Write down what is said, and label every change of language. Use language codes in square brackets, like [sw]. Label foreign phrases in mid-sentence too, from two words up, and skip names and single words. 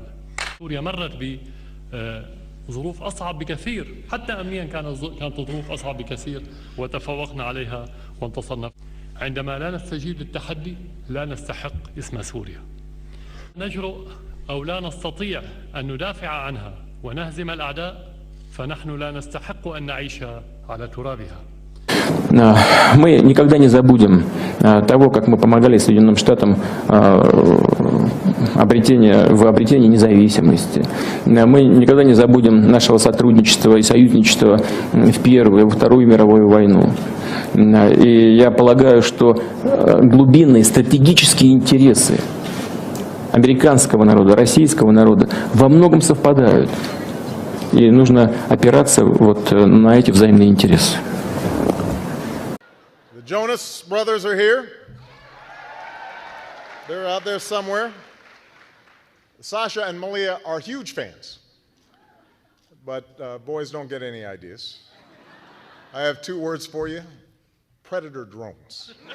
[ar] سوريا مرت بظروف أصعب بكثير، حتى أمنيا كانت ظروف أصعب بكثير وتفوقنا عليها وانتصرنا. عندما لا نستجيب للتحدي لا نستحق اسم سوريا. نجرؤ أو لا نستطيع أن ندافع عنها ونهزم الأعداء فنحن لا نستحق أن نعيش على ترابها. [ru] Мы никогда не забудем того, как мы помогали Соединенным Штатам в обретении независимости. Мы никогда не забудем нашего сотрудничества и союзничества в Первую и во Вторую мировую войну. И я полагаю, что глубинные стратегические интересы американского народа, российского народа во многом совпадают. И нужно опираться вот на эти взаимные интересы. [en] Jonas brothers are here. They're out there somewhere. Sasha and Malia are huge fans, but boys don't get any ideas. I have 2 words for you: predator drones.